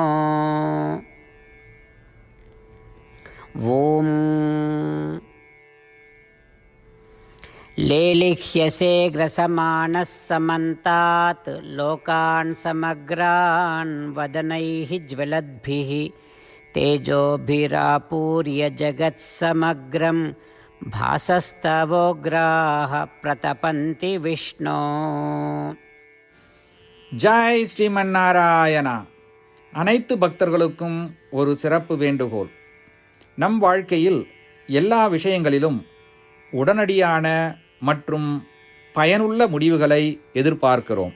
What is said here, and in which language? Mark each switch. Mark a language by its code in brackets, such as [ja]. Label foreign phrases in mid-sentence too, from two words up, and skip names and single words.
[sa] ॐ लेलिह्यसे ग्रसमानः समन्तात् लोकान् समग्रान् वदनैः ज्वलद्भिः तेजोभिरापूर्य जगत्समग्रं भासस्तवोग्राः प्रतपन्ति विष्णो. [ta] ஜாய் ஸ்ரீமன் நாராயணா. அனைத்து பக்தர்களுக்கும் ஒரு சிறப்பு வேண்டுகோள். நம் வாழ்க்கையில் எல்லா விஷயங்களிலும் உடனடியான மற்றும் பயனுள்ள முடிவுகளை எதிர்பார்க்கிறோம்.